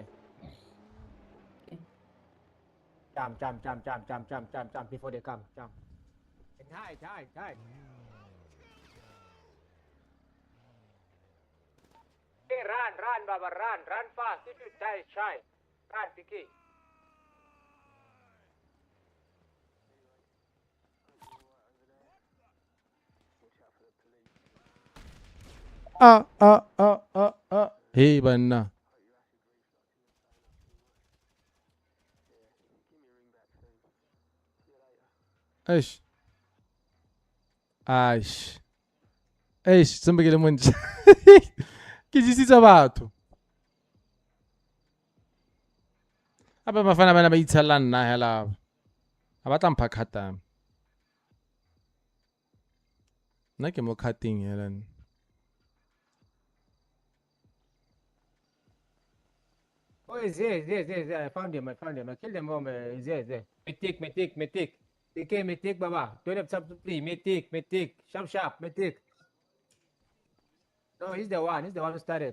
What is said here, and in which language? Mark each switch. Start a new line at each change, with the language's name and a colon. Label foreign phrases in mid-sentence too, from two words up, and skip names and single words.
English: Okay. Jump before they come. Jump. And hide. Hey, run, Baba, run fast. If you die, try. Run, Picky. Hey, banna. Eish. Somebody get money.
Southern Sotho: Ke disitse batho. Aba bafana bana ba itshalla nna hela. Ha ba tla mpha khata. Nna ke mo cutting hela.
English: Oh, he's here. I found him. I killed him. He's here. Metik. Okay, Metik, Baba. Don't have time to play. Metik. Sharp. Metik. No, he's the one who started.